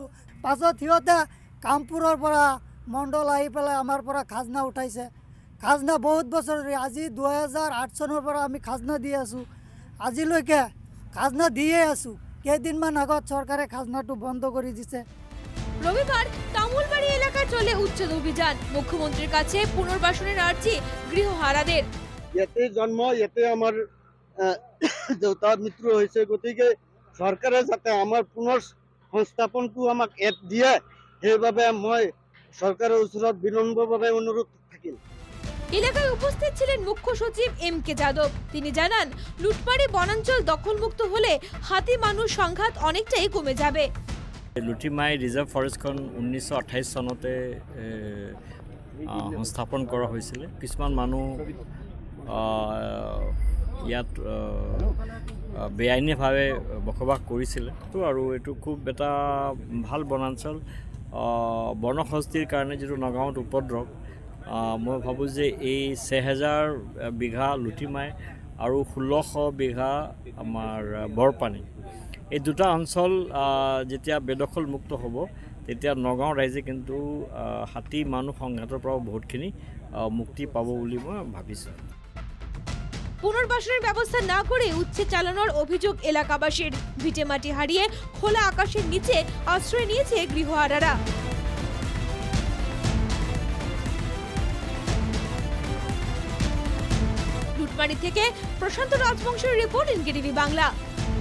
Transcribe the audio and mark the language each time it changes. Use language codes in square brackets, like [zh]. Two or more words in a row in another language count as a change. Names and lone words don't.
[as] পাছত সিহঁতে কামপুৰৰ পৰা মণ্ডল আহি পেলাই আমাৰ পৰা খাজনা উঠাইছে। খাজনা বহুত বছৰ ধৰি, আজি 2008 চনৰ পৰা আমি খাজনা দি আছোঁ। আজিলৈকে খাজনা দিয়ে আছোঁ। কেইদিনমান আগত চৰকাৰে খাজনাটো বন্ধ কৰি দিছে। [bn] রবিবার তামুলবাড়ি এলাকায় চলে উচ্ছেদ অভিযান। মুখ্যমন্ত্রীর কাছে পুনর্বাসনের আর্জি গৃহহারাদের। [as] ইয়াতে জন্ম, ইয়াতে আমার দেউতাৰ মৃত্যু হৈছে। গতিকে চৰকাৰে যাতে আমাৰ পুনৰ সংস্থাপনটো আমাক দিয়ে, সেইবাবে মই সরকারের ওচৰত বিনম্রভাবে অনুরোধ থাকিল। [bn] এলাকায় উপস্থিত ছিলেন মুখ্য সচিব এম.কে. যাদব। তিনি জানান, লুটমারি বনাঞ্চল দখলমুক্ত হলে হাতি মানুষ সংঘাত অনেকটাই কমে যাবে। [as] লুটিমাই ৰিজাৰ্ভ ফৰেষ্টখন 1928 চনতে সংস্থাপন কৰা হৈছিলে। কিছুমান মানুহ ইয়াত বেআইনীভাৱে বসবাস কৰিছিলে আৰু এইটো খুব এটা ভাল বনাঞ্চল। বনহস্তিৰ কাৰণে যিটো নগাঁৱত উপদ্ৰৱ, মই ভাবোঁ যে এই 6000 বিঘা লুটিমাই আৰু 1600 বিঘা আমাৰ বৰপানী, এই দুটা অঞ্চল যেতিয়া বেদখলমুক্ত হ'ব, তেতিয়া নগাঁও ৰাইজে কিন্তু হাতী মানুহ সংঘাতৰ পৰা বহুতখিনি মুক্তি পাব বুলি মই ভাবিছোঁ। [bn] পুনর্বাসনের ব্যবস্থা না করে উচ্ছেদ চালানোর অভিযোগ এলাকাবাসীর। ভিটেমাটি হারিয়ে খোলা আকাশের নিচে আশ্রয় নিয়েছে গৃহহারারা। লুটমারি থেকে প্রশান্ত রাজবংশের রিপোর্ট, এনকেটিভি বাংলা।